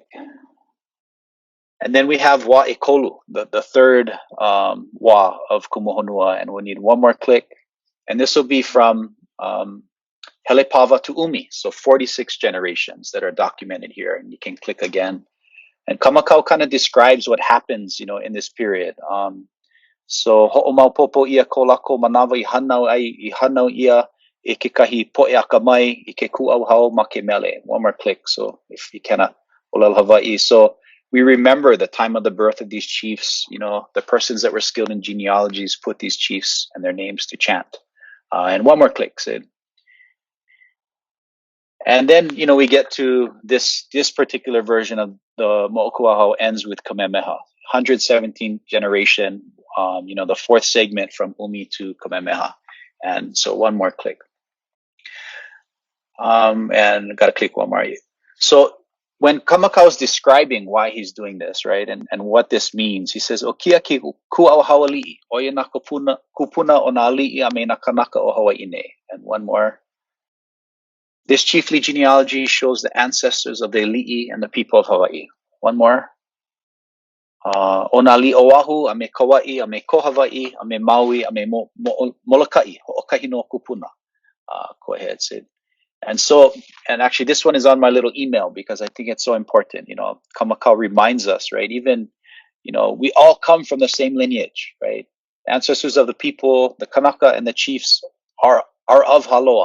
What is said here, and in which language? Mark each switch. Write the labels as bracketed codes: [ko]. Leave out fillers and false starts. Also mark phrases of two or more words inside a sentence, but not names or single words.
[en] And then we have Wa'ekolu, the third Wa of Kumohunua. And we need one more click. And this will be from Helepava to Umi. So 46 generations that are documented here. And you can click again. And Kamakau kind of describes what happens, in this period. [haw] So ho'omaupopo ia ko lako manawa i hanau ia e kekahi po'e akamai i ke ku'auhau ma ke mele. [en] One more click. So if you cannot [haw] olel Hawaii. [en] So we remember the time of the birth of these chiefs. The persons that were skilled in genealogies put these chiefs and their names to chant. And one more click, Sid. And then, we get to this particular version of the [haw] mo'oku auhau [en] ends with Kamehameha, 117th generation, the fourth segment from Umi to Kamehameha. And so one more click. And got to click one more. So when Kamakau is describing why he's doing this, right, and what this means, he says, [haw] "Okia ki ku'auhau ali'i, oia na Kūpuna o na ali'i a me na kanaka o Hawaii nei." [en] And one more. This chiefly genealogy shows the ancestors of the ali'i and the people of Hawaii. One more. [haw] O na li Oahu, a me Kauai, a me ko Hawaii, a me Maui, a me Molokai, ho'okahi no Kūpuna. [en] Go ahead, Sid. And actually this one is on my little email because I think it's so important. Kamakau reminds us, right? Even, we all come from the same lineage, right? The ancestors of the people, the Kanaka and the chiefs are of Haloa.